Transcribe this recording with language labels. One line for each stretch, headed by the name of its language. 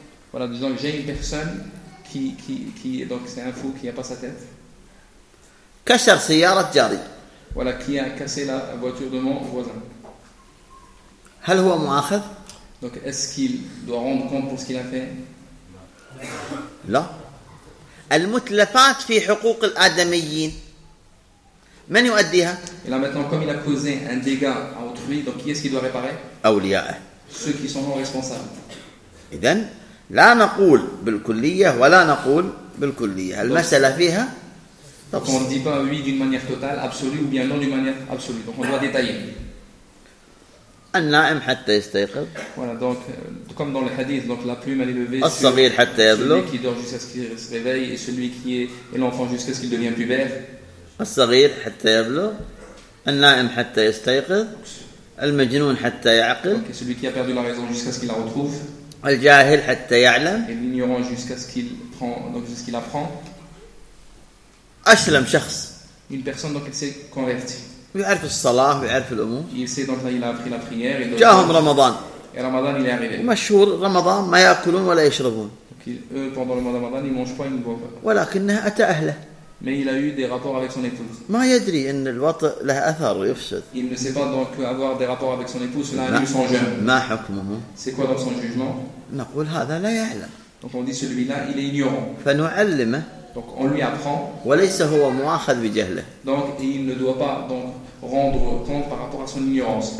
French: Voilà, disons que j'ai une personne qui donc c'est un fou qui n'a pas sa tête.
Arabic: كسر سيارة جاري.
French: Voilà, qui a cassé la voiture de mon voisin.
Arabic: هل هو مؤاخذ؟
French: Donc est-ce qu'il doit rendre compte pour ce qu'il a fait؟
Arabic: لا. المتلفات في حقوق الآدميين. من يؤديها؟
French: Et là maintenant, comme il a causé un dégât à autrui, donc qui est-ce qu'il doit réparer؟
Arabic: أولياءه.
French: Ceux qui sont responsables.
Arabic: إذن لا نقول بالكلية ولا نقول بالكلية. المسألة فيها.
French: Donc on ne dit pas oui d'une manière totale, absolue, ou bien non d'une manière absolue. Donc on doit détailler.
Arabic: النائم حتى يستيقظ.
French: Voilà, donc comme dans le hadith, donc la plume elle est levée.
Arabic: الصغير حتى يبلغ.
French: Celui qui dort jusqu'à ce qu'il se réveille et celui qui est l'enfant jusqu'à ce qu'il devienne pubère.
Arabic: الصغير حتى يبلغ. النائم حتى يستيقظ. المجنون حتى يعقل.
French: Donc celui qui a perdu la raison jusqu'à ce qu'il la retrouve.
Arabic: الجاهل حتى يعلم.
French: Et l'ignorant jusqu'à ce qu'il prend, donc jusqu'à ce qu'il apprend.
Arabic: أسلم شخص.
French: Une personne donc elle s'est convertie.
Arabic: يعرف الصلاة ويعرف الأمور.
French: Il sait donc là il a appris la prière.
Arabic: جاهم رمضان.
French: Et Ramadan il est arrivé.
Arabic: مشهور رمضان ما يأكلون ولا يشربون.
French: Donc eux pendant le mois de Ramadan ils mangent pas ils ne boivent pas.
Arabic: ولكنه أتى أهله.
French: Mais il a eu des rapports avec son épouse.
Arabic: ما يدري أن الوطء له أثر ويفسد.
French: Il ne sait pas donc avoir des rapports avec son épouse cela induit son jeûne.
Arabic: ما حكمه.
French: C'est quoi dans son jugement?
Arabic: نقول هذا لا يعلم.
French: Donc on dit celui-là il est ignorant.
Arabic: فنعلمه.
French: Donc on lui apprend.
Arabic: وليس هو مؤاخذ بجهله.
French: Donc il ne doit pas donc rendre compte par rapport à son ignorance.